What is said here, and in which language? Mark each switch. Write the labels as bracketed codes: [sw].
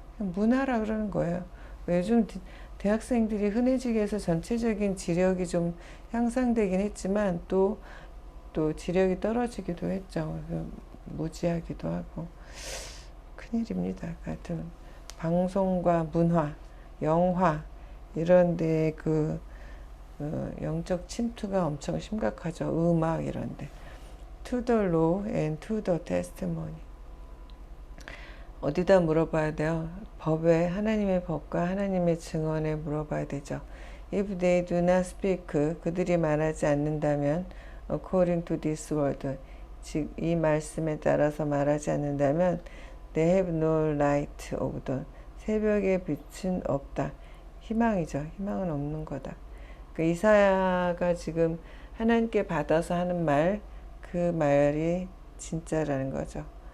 [ko] 문화라 그러는 거예요. 요즘 대학생들이 흔해지게 해서 전체적인 지력이 좀 향상되긴 했지만 또 지력이 떨어지기도 했죠. 무지하기도 하고 큰일입니다. 하여튼 방송과 문화, 영화 이런 데 영적 침투가 엄청 심각하죠. 음악 이런 데. [en] To the law and to the testimony. [ko] 어디다 물어봐야 돼요? 법에, 하나님의 법과 하나님의 증언에 물어봐야 되죠. [en] If they do not speak, [ko] 그들이 말하지 않는다면, [en] according to this word, [ko] 즉 이 말씀에 따라서 말하지 않는다면, [en] they have no light of the, [ko] 새벽의 빛은 없다. 희망이죠. 희망은 없는 거다. 그 이사야가 지금 하나님께 받아서 하는 말, 그 말이 진짜라는 거죠.